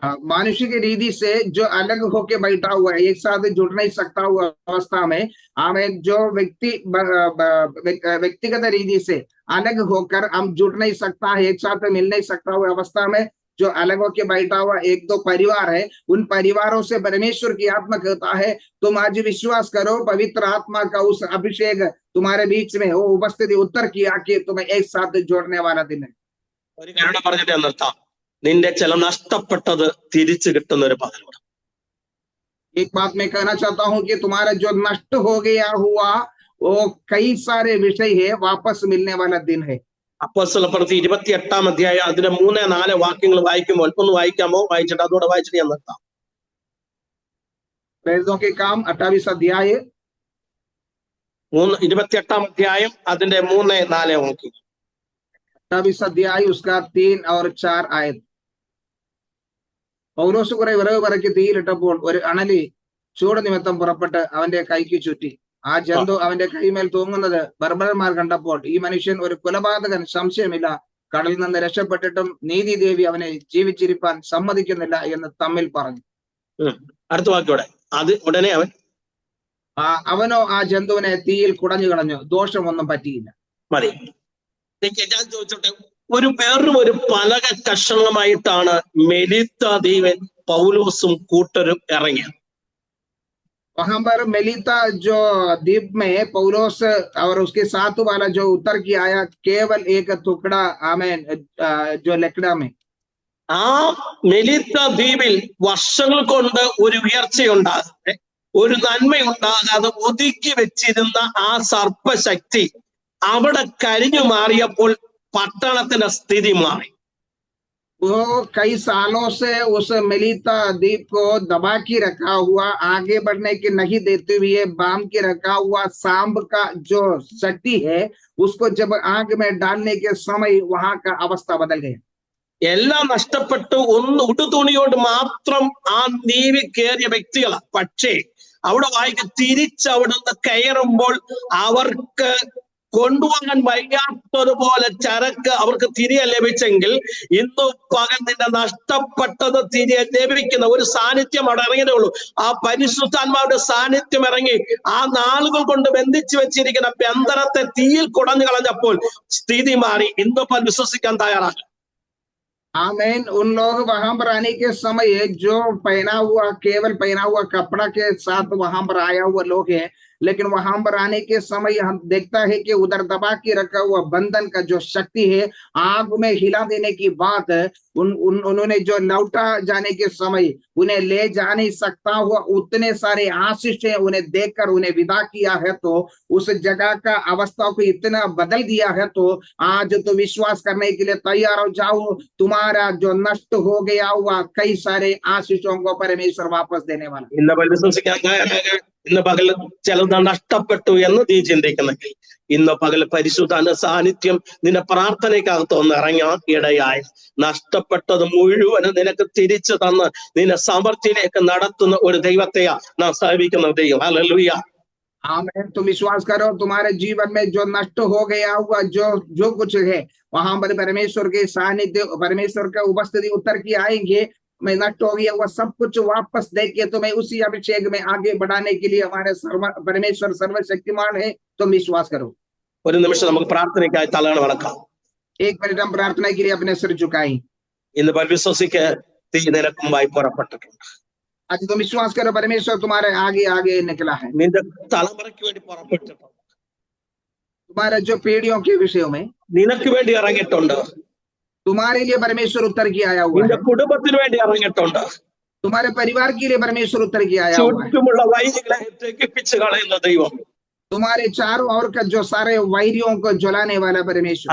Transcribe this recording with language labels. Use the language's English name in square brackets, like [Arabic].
[Hindi] मानुष्य की रीति से जो अलग होके बैठा हुआ है, एक साथ जुड़ नहीं सकता हुआ अवस्था में, हमें जो व्यक्तिगत रीति से अलग होकर हम जुड़ नहीं सकता है, एक साथ मिल नहीं सकता हुआ अवस्था में जो अलग होके बैठा हुआ एक दो परिवार है, उन परिवारों से परमेश्वर की आत्मा कहता है, तुम आज विश्वास करो, पवित्र आत्मा का उस अभिषेक तुम्हारे बीच में वो उपस्थिति उत्तर किया कि तुम्हें एक साथ जोड़ने वाला दिन है। [Malayalam] ഒരു കാരണം പറഞ്ഞിട്ട് നിർത്താം, നിന്റെ ചില നഷ്ടപ്പെട്ടത് തിരിച്ചു കിട്ടുന്ന ഒരു പകലാണ്. [Hindi] एक बात मैं कहना चाहता हूँ कि तुम्हारा जो नष्ट हो गया हुआ वो कई सारे विषय है, वापस मिलने वाला दिन है। [Malayalam] അപ്പോസ്തലപ്രവൃത്തി 28-ാം അധ്യായം അതിന്റെ 3-4 വാക്യങ്ങൾ വായിക്കുമ്പോൾ ഒന്ന് വായിക്കാമോ? വായിച്ചിട്ട് അതോടെ വായിച്ചിട്ട് ഞാൻ നിർത്താം. [Hindi] प्रेरितों के काम 28 अध्याय [Malayalam] 28-ാം അധ്യായം അതിന്റെ 3-4 വാക്യം. [Hindi] 28 अध्याय उसका 3 और 4 आयत. [Malayalam] പൗലോസ് കുറെ വിറക് പറക്കി തീയിലിട്ടപ്പോൾ ഒരു അണലി ചൂട് നിമിത്തം പുറപ്പെട്ട് അവന്റെ കൈക്ക് ചുറ്റി. ആ ജന്തു അവന്റെ കൈമേൽ തൂങ്ങുന്നത് ബർബരന്മാർ കണ്ടപ്പോൾ, ഈ മനുഷ്യൻ ഒരു കൊലപാതകൻ, സംശയമില്ല, കടലിൽ നിന്ന് രക്ഷപ്പെട്ടിട്ടും നീതിദേവി അവനെ ജീവിച്ചിരിപ്പാൻ സമ്മതിക്കുന്നില്ല എന്ന് തമ്മിൽ പറഞ്ഞു. അടുത്ത വാക്യോടെ അത് ഉടനെ അവനോ ആ ജന്തുവിനെ തീയിൽ കുടഞ്ഞു കളഞ്ഞു, ദോഷമൊന്നും പറ്റിയില്ല. മതി. ഞാൻ ചോദിച്ചോട്ടെ, വേറൊരു പലക കഷണമായിട്ടാണ് മെലിത്ത ദ്വീപൻ പൗലോസും കൂട്ടരും ഇറങ്ങിയത്. [Hindi] वहां पर मेलिता जो द्वीप में पौलोस और उसके साथ वाला जो उतर के आया केवल एक टुकड़ा, आमेन, जो लकड़ा में [Malayalam] ആ മെലിത്ത ദ്വീപിൽ വർഷങ്ങൾ കൊണ്ട് ഒരു ഉയർച്ചയുണ്ടാകാതെ, ഒരു നന്മയുണ്ടാകാതെ ഒതുക്കി വെച്ചിരുന്ന ആ സർപ്പശക്തി അവിടെ കരിഞ്ഞു മാറിയപ്പോൾ പട്ടണത്തിന്റെ സ്ഥിതി മാറി. [Hindi] वो कई सालों से उस मेलिता द्वीप को दबा के रखा हुआ, आगे बढ़ने की नहीं देते हुए बांध के रखा हुआ सांप का जो शक्ति है, उसको जब आग में डालने के समय वहां का अवस्था बदल गया. [Malayalam] എല്ലാം നഷ്ടപ്പെട്ടു. ഒന്ന് ഉടുതുണിയോട് മാത്രം ആ ദ്വീപിൽ കയറിയ വ്യക്തികളാണ്. പക്ഷേ അവിടെ വായിക്ക് തിരിച്ചവിടുന്ന് കയറുമ്പോൾ അവർക്ക് കൊണ്ടുപോകാൻ വയ്യാത്തതുപോലെ ചരക്ക് അവർക്ക് തിരികെ ലഭിച്ചെങ്കിൽ, ഇന്നു പകൽ നിന്റെ നഷ്ടപ്പെട്ടത് തിരികെ ലഭിക്കുന്ന ഒരു സാന്നിധ്യം അവിടെ ഇറങ്ങിയതേ ഉള്ളൂ. ആ പരിശുദ്ധാത്മാവിന്റെ സാന്നിധ്യം ഇറങ്ങി ആ നാളുകൾ കൊണ്ട് ബന്ധിച്ചു വെച്ചിരിക്കുന്ന ബന്ധനത്തെ തീയിൽ കുടഞ്ഞു കളഞ്ഞപ്പോൾ സ്ഥിതി മാറി. ഇന്നിപ്പോൾ വിശ്വസിക്കാൻ തയ്യാറാണ്. [Hindi] आमीन. उन लोग वहां पर आने के समय जो पहना हुआ, केवल पहना हुआ कपड़ा के साथ वहां पर आया हुआ लोग है, लेकिन वहां पर आने के समय हम देखता है कि उधर दबा के रखा हुआ बंधन का जो शक्ति है, आग में हिला देने की बात, उन्होंने जो लौटा जाने के समय उन्हें ले जा नहीं सकता हुआ उतने सारे आशीष उन्हें देखकर उन्हें विदा किया है, तो उस जगह का अवस्था को इतना बदल दिया है. तो आज तो विश्वास करने के लिए तैयार हो जाओ, तुम्हारा जो नष्ट हो गया हुआ कई सारे आशीषों को परमेश्वर वापस देने वाला. [Malayalam] ഇന്ന് പകൽ ചിലത് നഷ്ടപ്പെട്ടു എന്ന് നീ ചിന്തിക്കുന്നെങ്കിൽ, ഇന്ന് പകൽ പരിശുദ്ധാത്മ സാന്നിധ്യം നിന്റെ പ്രാർത്ഥനയ്ക്കകത്ത് ഒന്ന് ഇറങ്ങാൻ ഇടയായി നഷ്ടപ്പെട്ടത് മുഴുവനും നിനക്ക് തിരിച്ചു തന്ന് നിന്നെ സമൃദ്ധിയിലേക്ക് നടത്തുന്ന ഒരു ദൈവത്തെയാ നാം സേവിക്കുന്ന ദൈവം. ഹല്ലേലൂയ. [Hindi] आमीन. तुम विश्वास करो, तुम्हारे जीवन में जो नष्ट हो गया हुआ जो कुछ है, वहां पर परमेश्वर के सानिध्य, परमेश्वर का उपस्थिति उतर के आएंगे. मैं नष्ट हो गया हुआ सब कुछ वापस देके तुम्हें उसी अभिषेक में आगे बढ़ाने के लिए हमारे परमेश्वर सर्वशक्तिमान है. तुम विश्वास करो. [Malayalam] ഒരു നിമിഷം നമുക്ക് പ്രാർത്ഥനയ്ക്കായി തലകൾ വണക്കാം. [Hindi] एक मिनट हम प्रार्थना के लिए अपने सिर झुकाएं. [Malayalam] ഇന്ന് വിശ്വസിക്ക് തീ നിനക്കുമായി പുറപ്പെട്ടിട്ടുണ്ട്. [Hindi] आज तुम विश्वास करो, परमेश्वर तुम्हारे आगे आगे निकला है. [Malayalam] നിന്റെ തലമുറയ്ക്ക് വേണ്ടി പുറപ്പെട്ടിട്ടുണ്ട്. [Hindi] तुम्हारे जो पीढ़ियों के विषय में [Malayalam] നിനക്ക് വേണ്ടി ഇറങ്ങിയിട്ടുണ്ട്. [Hindi] तुम्हारे लिए परमेश्वर उतर के आया हुआ [Malayalam] നിന്റെ [Hindi] है. [Malayalam] കുടുംബത്തിന് വേണ്ടി ഇറങ്ങിയിട്ടുണ്ട്. [Hindi] तुम्हारे परिवार के लिए परमेश्वर उतर के आया हुआ है. [Malayalam] ചുറ്റുമുള്ള വൈരികളെ ദഹിപ്പിച്ച് കളയുന്ന ദൈവം. [Hindi] तुम्हारे चारों ओर का जो सारे वैरियों को जलाने वाला परमेश्वर.